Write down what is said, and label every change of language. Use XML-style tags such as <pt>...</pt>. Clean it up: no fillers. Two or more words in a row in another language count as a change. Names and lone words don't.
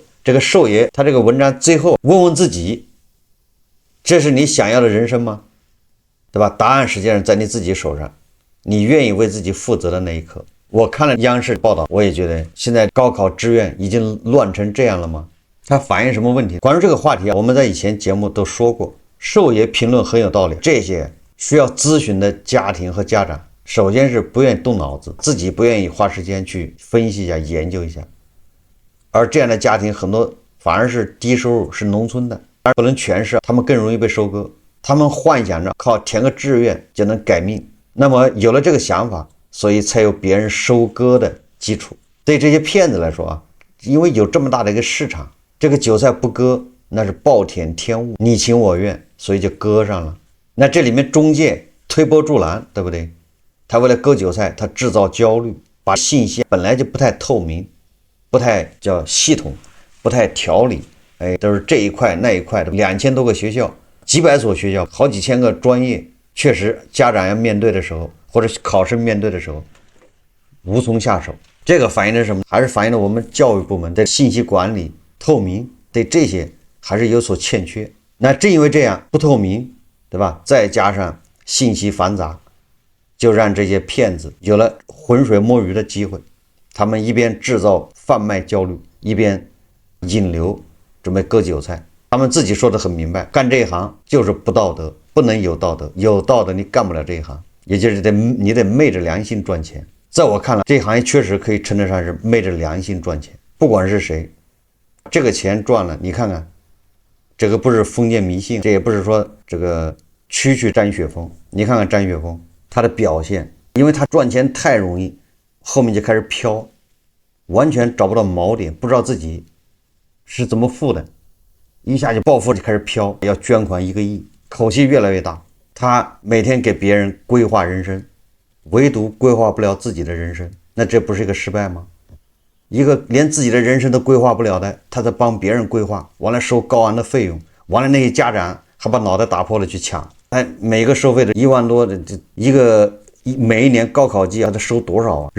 <zh>這個壽爺他這個文章最後問問自己，這是你想要的人生嗎？對吧？答案實際上在你自己手上，你願意為自己負責的那一刻。我看了央視報道，我也覺得現在高考志願已經亂成這樣了嗎？它反映什麼問題？關於這個話題啊，我們在以前節目都說過，壽爺評論很有道理。這些需要諮詢的家庭和家長，首先是不願意動腦子，自己不願意花时间去分析一下、研究一下，而這樣的家庭很多反而是低收入，是農村的，而不能全是，他們更容易被收割。他們幻想着靠填個志願就能改命，那麼有了這個想法，所以才有別人收割的基礎。对這些騙子來說啊，因為有這麼大的一個市场，這個韭菜不割那是暴殄天物，你情我願，所以就割上了。那這裡面中介推波助澜，对不对？他为了割韭菜，他制造焦慮，把信息本來就不太透明，不太叫系統，不太條理，都是這一塊那一塊的2000多個學校，幾百所學校，好幾千個專業，確實家長要面對的時候，或者考試面對的時候，無從下手。這個反映的什麼？還是反映了我們教育部門的信息管理透明，對這些還是有所欠缺。那正因為這樣不透明，對吧？再加上信息繁雜，就讓這些騙子有了渾水摸魚的機會。他們一邊制造販賣焦慮，一邊引流，準備割韭菜。他們自己說的很明白，幹這一行就是不道德，不能有道德，有道德你幹不了這一行，也就是你得昧着良心賺錢。在我看来，這行業確實可以稱得上是昧着良心賺錢。不管是誰，這個錢賺了，你看看，這個不是封建迷信，這也不是說這個區沾血風。你看看沾血風他的表現，因為他賺錢太容易，後面就開始飄，完全找不到锚點，不知道自己是怎麼富的，一下就暴富，就開始飄，要捐款1個億，口氣越來越大。他每天給別人規劃人生，唯獨規劃不了自己的人生，那這不是一個失敗嗎？一個連自己的人生都規劃不了的，他在幫別人規劃，完了收高昂的費用，完了那些家長還把腦袋打破了去搶，每個收費的1萬多的，一個每一年高考季他收多少啊？</zh>